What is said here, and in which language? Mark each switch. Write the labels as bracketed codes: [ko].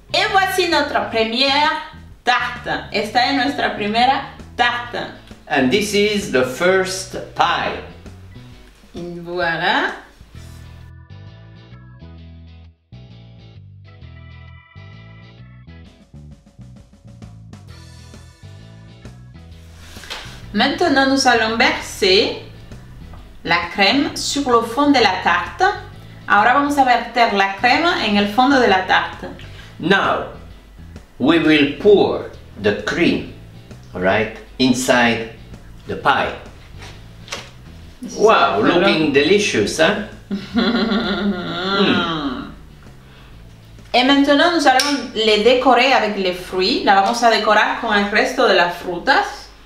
[fr] Et voici notre première tarte. [es] Esta es nuestra primera tarte. [en] And this is the first pie. [fr] Et voilà. Maintenant, nous allons verser la crème sur le fond de la tarte. [es] Ahora vamos a verter la crema en el fondo de la tarte. [en] Now we will pour the cream, right, inside the pie. Wow, looking delicious, huh? [fr] Et maintenant, nous allons les décorer avec les fruits. [es] La vamos a decorar con el resto de las frutas.